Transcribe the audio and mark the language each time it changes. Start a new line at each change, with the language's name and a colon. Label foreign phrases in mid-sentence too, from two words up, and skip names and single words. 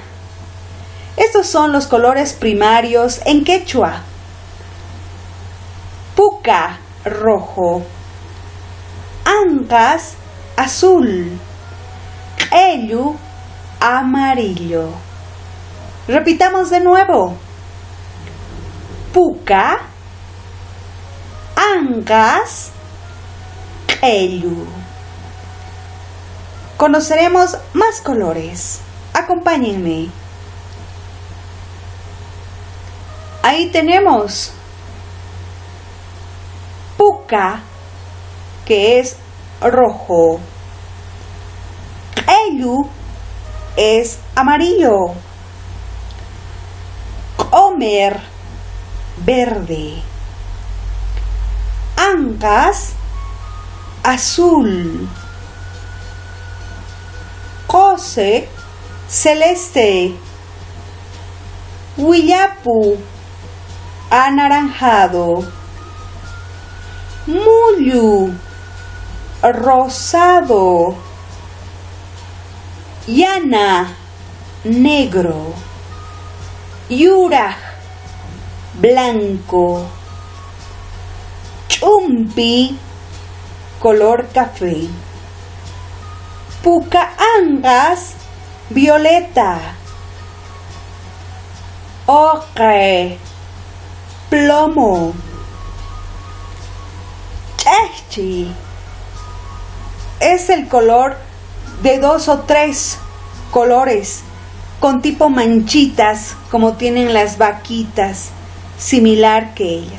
Spanish: Estos son los colores primarios en quechua. Puka, rojo. Anqas, azul. Q'ellu, amarillo. Repitamos de nuevo.
Quechua: Puka, anqas, q'ellu.
Spanish: Conoceremos más colores. Acompáñenme. Ahí tenemos puka, que es rojo. Q'ellu es amarillo. Q'omer, verde. Anqas, azul. Qose, celeste. Willapu, anaranjado. Mullu, rosado. Yana, negro. Yuraj, blanco. Ch'umpi, color café. Pukaanqas, violeta. Ocre, plomo. Ch'ejchi es el color de 2 o 3 colores con tipo manchitas, como tienen las vaquitas, similar que ellas.